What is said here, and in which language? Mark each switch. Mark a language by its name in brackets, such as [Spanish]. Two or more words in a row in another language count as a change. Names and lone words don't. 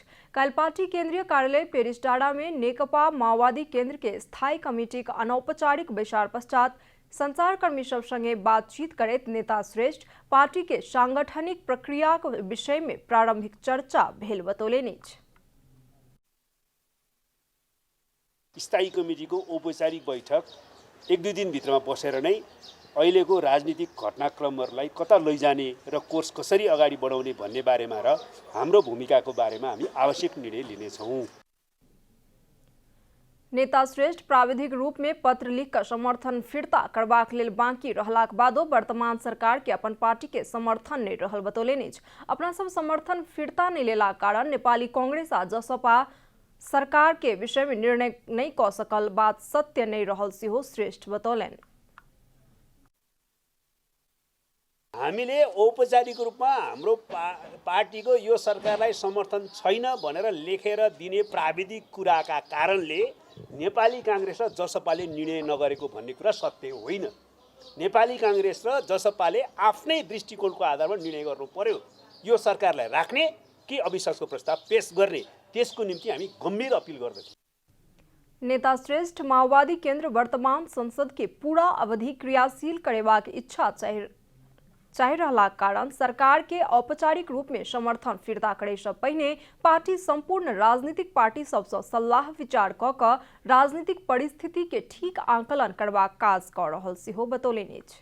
[Maithili] काल्हि पार्टी केंद्रीय कार्यालय पेरिसटाड़ा में नेकपा माओवादी केंद्र के स्थायी कमिटी का अनौपचारिक बैसार पश्चात संचारकर्मी सब संगे बातचीत करैत नेता श्रेष्ठ पार्टी के सांगठनिक प्रक्रिया के विषय में प्रारंभिक चर्चा भेल बतौलनि अछि। [Nepali] स्थायी कमिटीको औपचारिक बैठक 1-2 दिन भित्रमा बसेर नै अहिलेको राजनीतिक घटनाक्रमहरूलाई कता लैजाने र कोर्स कसरी अगाडि बढाउने भन्ने बारेमा र हाम्रो भूमिकाको बारेमा हामी आवश्यक निर्णय लिनेछौँ। [Maithili] नेता श्रेष्ठ प्राविधिक रूप में पत्र लिख कर समर्थन फिरता करबाक लेल बाकी रहलाक बादो वर्तमान सरकार के अपन पार्टी के समर्थन नहीं रहल बतौलनि अछि। अपना सब समर्थन फिरता नहीं लेला कारण नेपाली कांग्रेस आ जसपा सरकार के विषय में निर्णय नहीं कऽ सकल बात सत्य नहीं रहल सेहो श्रेष्ठ बतौलनि। [Nepali] हामीले औपचारिक रूपमा हाम्रो पार्टीको यो सरकारलाई समर्थन छैन भनेर लेखेर दिने प्राविधिक कुराका कारणले नेपाली कांग्रेस र जसपाले निर्णय नगरेको भन्ने कुरा सत्य होइन। नेपाली कांग्रेस र जसपाले आफ्नै दृष्टिकोणको आधारमा निर्णय गर्नु पर्यो। यो सरकारलाई राख्ने कि अविश्वासको प्रस्ताव पेश गर्ने, त्यसको निम्ति हामी गम्भीर अपील गर्दछौँ। [Maithili] नेता श्रेष्ठ माओवादी केंद्र वर्तमान संसद के पूरा अवधि क्रियाशील करेबाक इच्छा चाहि रहलाक कारण सरकार के औपचारिक रूप में समर्थन फिरता करे से पहिने पार्टी संपूर्ण राजनीतिक पार्टी सबसँ सलाह विचार कऽ कऽ राजनीतिक परिस्थिति के ठीक आंकलन करबाक काज कऽ रहल सेहो बतौलनि अछि।